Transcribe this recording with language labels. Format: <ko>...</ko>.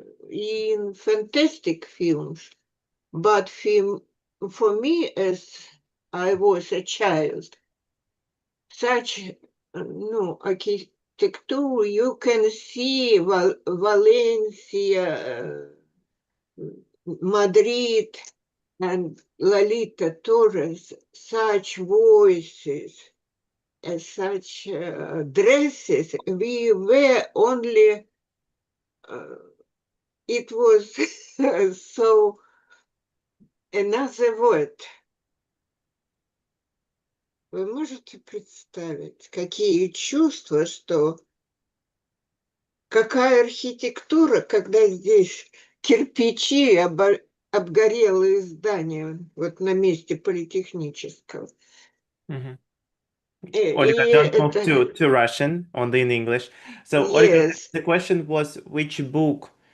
<en>in fantastic films, but for me, as I was a child, such no architecture you can see Valencia, Madrid, and Lolita Torres, such voices and such dresses. We were only, it was so another word.</en> <ru>Вы можете представить, какие чувства, что какая архитектура, когда здесь кирпичи, обгорелые здания, вот на месте политехнического. Mhm. И</ru> <en>Olga, don't move</en> <ru>это,</ru> <en>to Russian, only in English. So, Olga, yes, the question was which book</en>